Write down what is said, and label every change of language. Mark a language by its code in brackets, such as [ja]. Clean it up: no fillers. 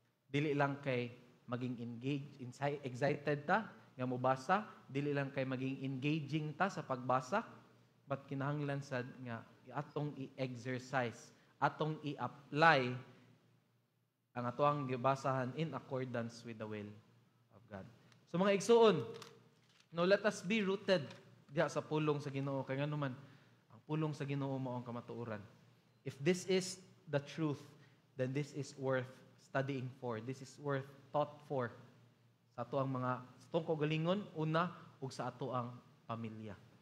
[ceb] Dili lang kay maging engaged, excited ta nga mobasa, dili lang kay maging engaging ta sa pagbasa, but kinahanglan sad nga atong i-exercise, atong i-apply ang atoang gibasahan [en] in accordance with the will of God. [ceb] So mga igsuon, no, [en] let us be rooted [ceb] diha sa pulong sa Ginoo. Kay ngano man, ang pulong sa Ginoo mao ang kamatuoran. [en] If this is the truth, then this is worth studying for. This is worth thought for [ceb] sa atoang mga kaugalingon, una, ug sa atoang pamilya.